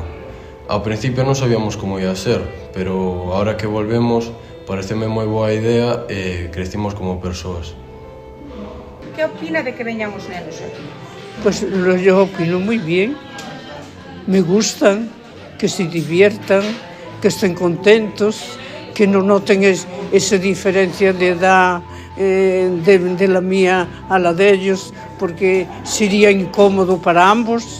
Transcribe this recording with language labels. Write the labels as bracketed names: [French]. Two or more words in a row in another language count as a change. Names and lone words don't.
[Galician] Ao principio non sabíamos como ia ser, pero agora que volvemos pareceme moi boa idea e crecimos como persoas. ¿Qué opina de que veñan os nenos aquí? [Spanish] Pues yo opino muy bien, me gustan, que se diviertan, que estén contentos, que no noten esa diferencia de edad de la mía a la de ellos, porque sería incómodo para ambos.